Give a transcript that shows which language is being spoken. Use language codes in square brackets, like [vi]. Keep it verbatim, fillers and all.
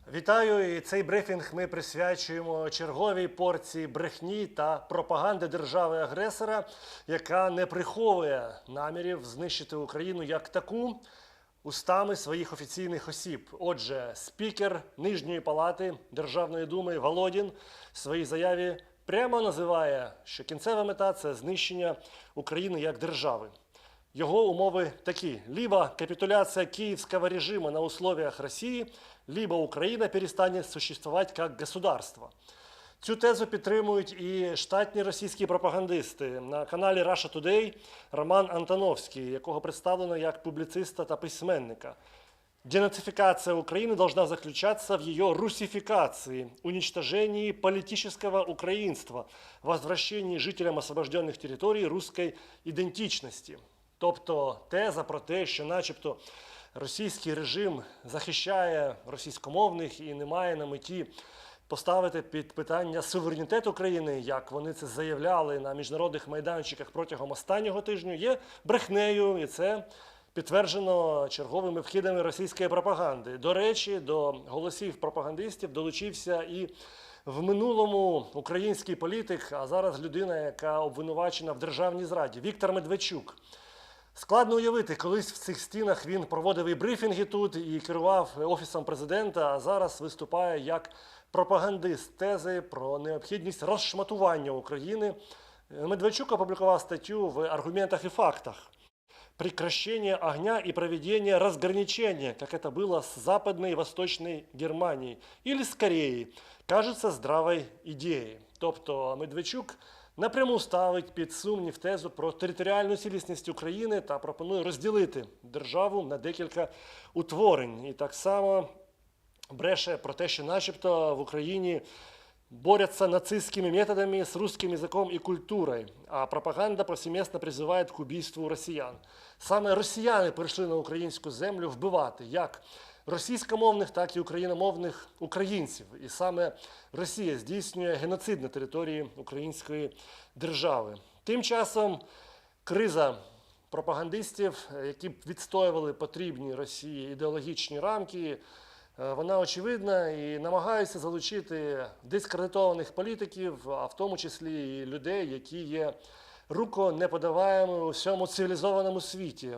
[uk] Вітаю, і цей брифінг ми присвячуємо черговій порції брехні та пропаганди держави-агресора, яка не приховує намірів знищити Україну як таку устами своїх офіційних осіб. Отже, спікер Нижньої палати Державної думи Володін в своїй заяві прямо називає, що кінцева мета – це знищення України як держави. Його умови такі. [ru] Либо капитуляция киевского режима на условиях России, либо Украина перестанет существовать как государство. [uk] Цю тезу підтримують і штатні російські пропагандисти. На каналі Russia Today Роман Антоновський, якого представлено як публіциста та письменника. [ru] Денацификация Украины должна заключаться в ее русификации, уничтожении политического украинства, возвращении жителям освобожденных территорий русской идентичности. [uk] Тобто теза про те, що начебто російський режим захищає російськомовних і не має на меті поставити під питання суверенітет України, як вони це заявляли на міжнародних майданчиках протягом останнього тижня, є брехнею, і це підтверджено черговими вкидами російської пропаганди. До речі, до голосів пропагандистів долучився і в минулому український політик, а зараз людина, яка обвинувачена в державній зраді, Віктор Медведчук. Складно уявити, колись в цих стінах він проводив і брифінги тут, і керував Офісом президента, а зараз виступає як пропагандист тези про необхідність розшматування України. Медведчук опублікував статтю в «Аргументах і фактах». [ru] «Прекращение огня и проведение разграничения, как это было с Западной и Восточной Германией, или с Кореей, кажется здравой идеей». [uk] Тобто Медведчук напряму ставить під сумнів тезу про територіальну цілісність України та пропонує розділити державу на декілька утворень. І так само бреше про те, що начебто в Україні [ru] борются нацистскими методами с русским языком и культурой, а пропаганда повсеместно призывает к убийству россиян. [uk] Саме росіяни прийшли на українську землю вбивати як російськомовних, так і україномовних українців. І саме Росія здійснює геноцид на території української держави. Тим часом криза пропагандистів, які відстоювали потрібні Росії ідеологічні рамки, вона очевидна і намагаються залучити дискредитованих політиків, а в тому числі і людей, які є руконеподаваємими у всьому цивілізованому світі.